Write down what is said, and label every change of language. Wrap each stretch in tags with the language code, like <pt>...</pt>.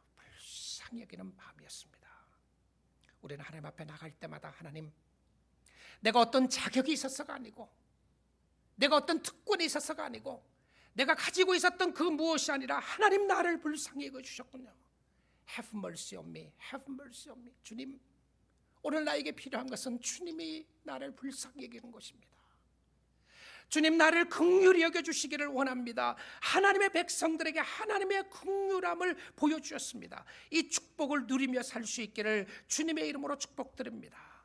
<ko>불쌍히 여기는 마음이었습니다. 우리는 하나님 앞에 나갈 때마다 하나님, 내가 어떤 자격이 있어서가 아니고 내가 어떤 특권이 있어서가 아니고 내가 가지고 있었던 그 무엇이 아니라 하나님 나를 불쌍히 여겨주셨군요.</ko> <en>Have mercy on me, have mercy on me.</en> <ko>주님, 오늘 나에게 필요한 것은 주님이 나를 불쌍히 여기는 것입니다. 주님, 나를 긍휼히 여겨주시기를 원합니다. 하나님의 백성들에게 하나님의 긍휼함을 보여주셨습니다. 이 축복을 누리며 살 수 있기를 주님의 이름으로 축복드립니다.</ko>